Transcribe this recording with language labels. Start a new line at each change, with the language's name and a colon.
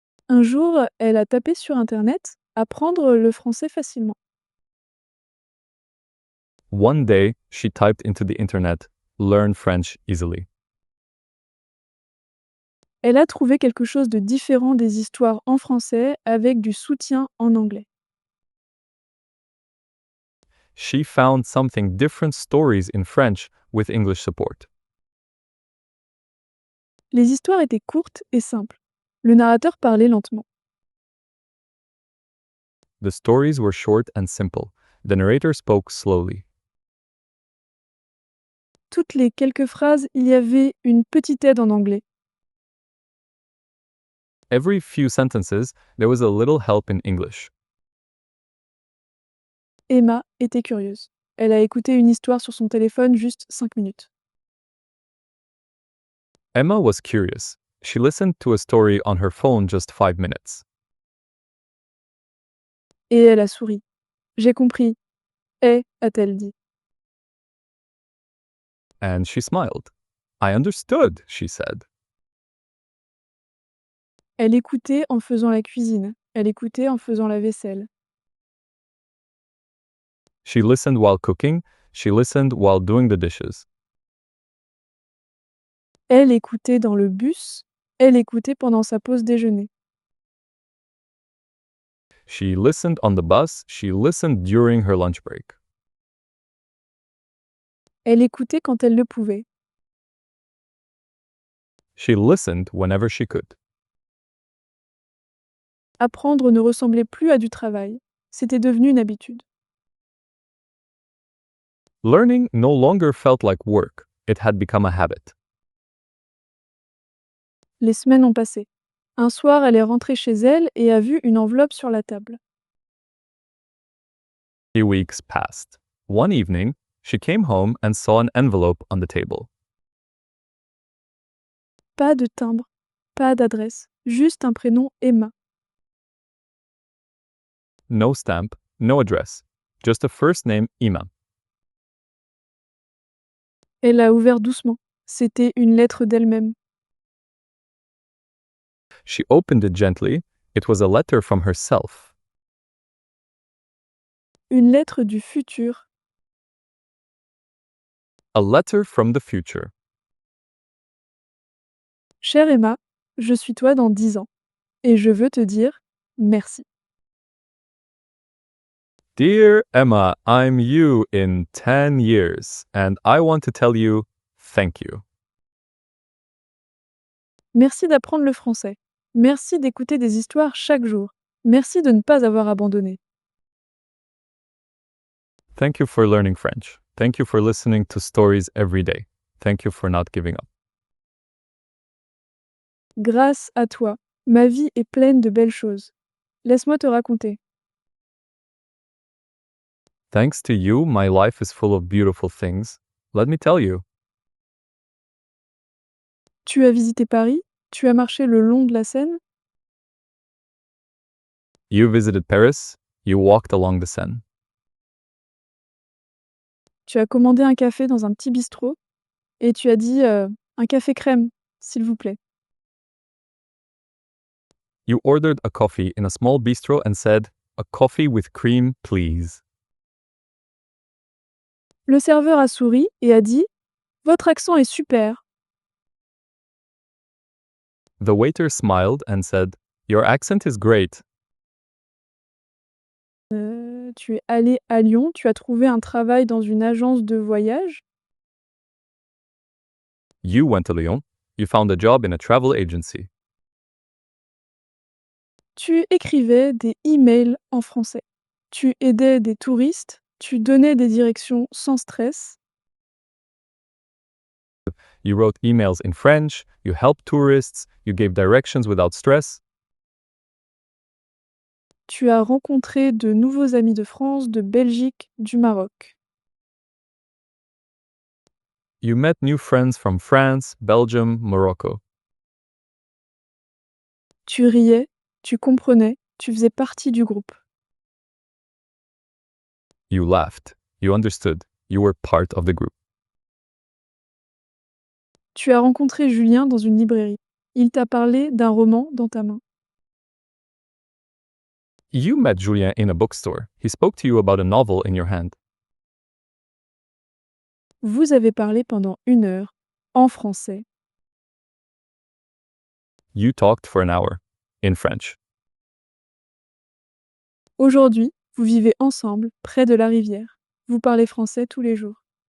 French: Un jour, elle a tapé sur Internet « Apprendre le français facilement ».
English: One day, she typed into the internet, learn French easily.
French: Elle a trouvé quelque chose de différent des histoires en français avec du soutien en anglais.
English: She found something different stories in French with English support.
French: Les histoires étaient courtes et simples. Le narrateur parlait lentement.
English: The stories were short and simple. The narrator spoke slowly.
French: Toutes les quelques phrases, il y avait une petite aide en anglais.
English: Every few sentences, there was a little help in English.
French: Emma était curieuse. Elle a écouté une histoire sur son téléphone juste 5 minutes.
English: Emma was curious. She listened to a story on her phone just 5 minutes.
French: Et elle a souri. J'ai compris. A-t-elle dit.
English: And she smiled. I understood, she said.
French: Elle écoutait en faisant la cuisine. Elle écoutait en faisant la vaisselle.
English: She listened while cooking. She listened while doing the dishes.
French: Elle écoutait dans le bus. Elle écoutait pendant sa pause déjeuner.
English: She listened on the bus. She listened during her lunch break.
French: Elle écoutait quand elle le pouvait.
English: She listened whenever she could.
French: Apprendre ne ressemblait plus à du travail. C'était devenu une habitude.
English: Learning no longer felt like work. It had become a habit.
French: Les semaines ont passé. Un soir, elle est rentrée chez elle et a vu une enveloppe sur la table.
English: 3 weeks passed. One evening, she came home and saw an envelope on the table.
French: Pas de timbre, pas d'adresse, juste un prénom Emma.
English: No stamp, no address. Just a first name, Emma.
French: Elle a ouvert doucement. C'était une lettre d'elle-même.
English: She opened it gently. It was a letter from herself.
French: Une lettre du futur.
English: A letter from the future.
French: Chère Emma, je suis toi dans 10 ans. Et je veux te dire merci.
English: Dear Emma, I'm you in 10 years, and I want to tell you thank you.
French: Merci d'apprendre le français. Merci d'écouter des histoires chaque jour. Merci de ne pas avoir abandonné.
English: Thank you for learning French. Thank you for listening to stories every day. Thank you for not giving up.
French: Grâce à toi, ma vie est pleine de belles choses. Laisse-moi te raconter.
English: Thanks to you, my life is full of beautiful things. Let me tell you.
French: Tu as visité Paris? Tu as marché le long de la Seine?
English: You visited Paris. You walked along the Seine.
French: Tu as commandé un café dans un petit bistrot? Et tu as dit un café crème, s'il vous plaît.
English: You ordered a coffee in a small bistro and said, a coffee with cream, please.
French: Le serveur a souri et a dit votre accent est super.
English: The waiter smiled and said, your accent is great.
French: Tu es allé à Lyon, tu as trouvé un travail dans une agence de voyage?
English: You went to Lyon. You found a job in a travel agency.
French: Tu écrivais des emails en français. Tu aidais des touristes, tu donnais des directions sans stress.
English: You wrote emails in French. You helped tourists. You gave directions without stress.
French: Tu as rencontré de nouveaux amis de France, de Belgique, du Maroc.
English: You met new friends from France, Belgium, Morocco.
French: Tu riais, tu comprenais, tu faisais partie du groupe.
English: You laughed. You understood. You were part of the group.
French: Tu as rencontré Julien dans une librairie. Il t'a parlé d'un roman dans ta main.
English: You met Julien in a bookstore. He spoke to you about a novel in your hand.
French: Vous avez parlé pendant 1 heure, en français.
English: You talked for an hour, in French.
French: Aujourd'hui, vous vivez ensemble, près de la rivière. Vous parlez français tous les jours.